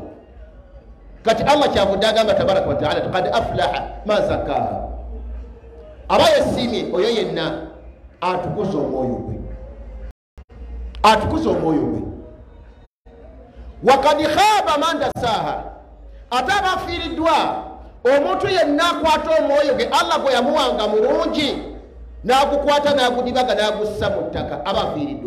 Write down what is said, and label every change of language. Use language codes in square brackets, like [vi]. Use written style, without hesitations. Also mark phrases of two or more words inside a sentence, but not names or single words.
[lg] kati Allah kyavudde agamba [ar] تبارك وتعالى, قد أفلح ما زكاها, [lg] aba yesiimye oyo yenna atukuza omwoyo gwe, atukuza omwoyo gwe. [ar] وقد خاب من دساها, [lg] ate abafiiriddwa omuntu yenna akwata omwoyo gwe Allah gwe yamuwanga mulungi n'agukwata n'agudibaga n'agussa mu ttaka, abafiiriddwa.